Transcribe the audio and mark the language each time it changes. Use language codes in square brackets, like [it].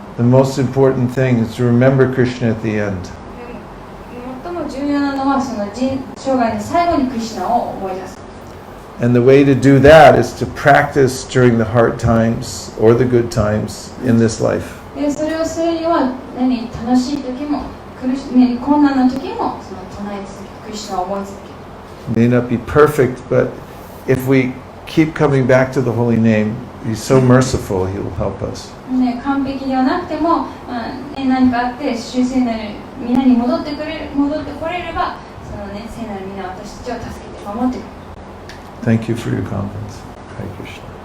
[en] The most important thing is to remember Krishna at the end. [ja] 最も重要なのはその生涯の最後にクリシュナを思い出す。 [en] And the way to do that is to practice during the hard times or the good times in this life. [ja] でそれをするには楽しい時も困難な時もその唱え続けクリシュナを思い続ける。 [en] May not be perfect, but if we keep coming back to the holy name, He's so merciful, He will help us. [ja] 完璧ではなくても、何かあって聖なる皆に戻ってこれればその聖なる皆は私たちを助けて守ってくれる。 [en] Thank you for your comments. Hare Krishna.